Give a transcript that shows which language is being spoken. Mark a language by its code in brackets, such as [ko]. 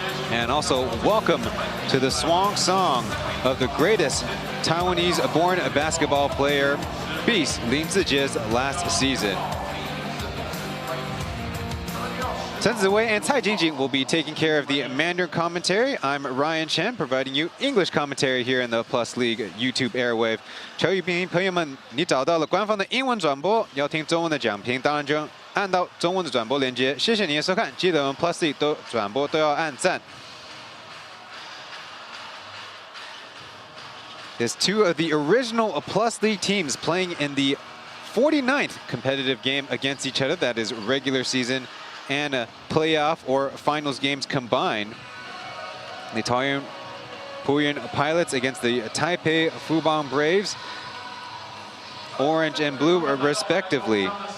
[en] And also welcome to the swan song of the greatest Taiwanese-born basketball player, Beast Lin Ziji's last season. Chen Ziwei and Cai Jingjing will be taking care of the Mandarin commentary. I'm Ryan Chen, providing you English commentary here in the Plus League YouTube airwave. [zh] 球迷朋友们，你找到了官方的英文转播，要听中文的讲评，当然就按到中文的转播连接。谢谢你的收看，记得我们 Plus League 都转播都要按赞。 [en] There's two of the original Plus League teams playing in the 49th competitive game against each other. That is regular season and playoff or finals games combined. The Taoyuan Pauian Pilots against the Taipei Fubon Braves, orange and blue respectively.